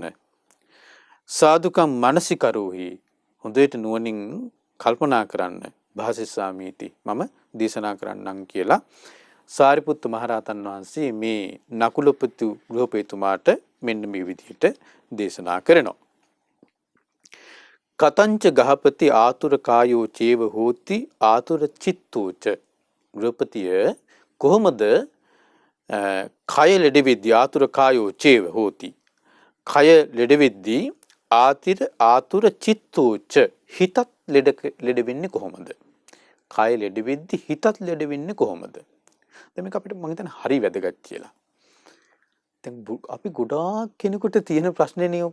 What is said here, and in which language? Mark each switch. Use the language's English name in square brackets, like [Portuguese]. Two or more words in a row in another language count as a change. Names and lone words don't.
[Pali] සාදුකම් මනසිකරෝහි [Sinhala] හොඳට නුවණින් කල්පනා කරන්න භාසිස්සාමීති මම දේශනා කරන්නම් කියලා සාරිපුත්ත මහ රහතන් වහන්සේ මේ නකුලපති ගෘහපතිතුමාට මෙන්න මේ විදිහට දේශනා කරනවා. [Pali] කතංච ගහපති ආතුර කායෝ චේව හෝති ආතුර චිත්තෝච [Sinhala] ගෘහපතිය කොහොමද කය ලෙඩ වෙද්දී [Pali] ආතුර කායෝ චේව හෝති [Sinhala] කය ලෙඩ වෙද්දී [Pali] ආතුර චිත්තෝච [Sinhala] හිතත් ලෙඩ වෙන්නේ කොහොමද? කය ලෙඩ වෙද්දී හිතත් ලෙඩ වෙන්නේ කොහොමද? දැන් මේක අපිට මම හිතන්නේ හරි වැදගත් කියලා. දැන් අපි ගොඩාක් කෙනෙකුට තියෙන ප්‍රශ්නේ නේ ඔක.